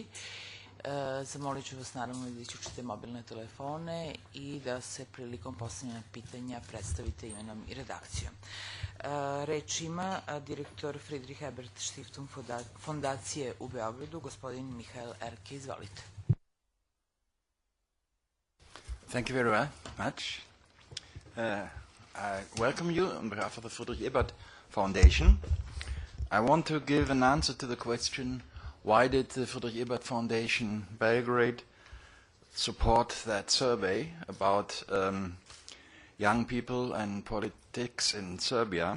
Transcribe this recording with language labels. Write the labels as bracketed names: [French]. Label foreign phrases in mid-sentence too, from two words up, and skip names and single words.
[Serbian] Zamolit ću vas naravno da isključite mobilne telefone i da se prilikom postavljanja pitanja predstavite imenom i redakcijom. Reč ima direktor Friedrich Ebert Stiftung fondacije u Beogradu, gospodin Mihael Erke. Izvolite. [English] Thank you very much. I welcome you on behalf of the Friedrich Ebert Foundation. I want to give an answer to the question, why did the Friedrich Ebert Foundation Belgrade support that survey about young people and politics in Serbia?